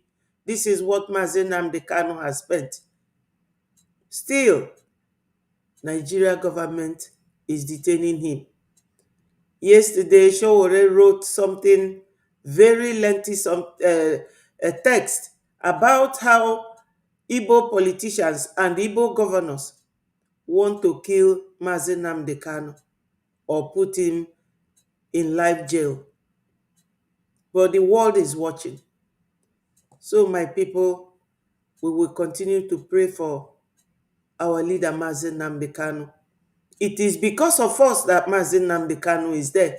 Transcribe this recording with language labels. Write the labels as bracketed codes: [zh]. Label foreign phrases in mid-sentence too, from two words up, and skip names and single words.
[en] This is what Mazi Nnamdi Kanu has spent. Still, Nigeria government is detaining him. Yesterday, Showore wrote something very lengthy, a text about how Igbo politicians and Igbo governors want to kill Mazi Nnamdi Kanu or put him in life jail. But the world is watching. So, my people, we will continue to pray for our leader, Mazi Nnamdi Kanu. It is because of us that Mazi Nnamdi Kanu is there.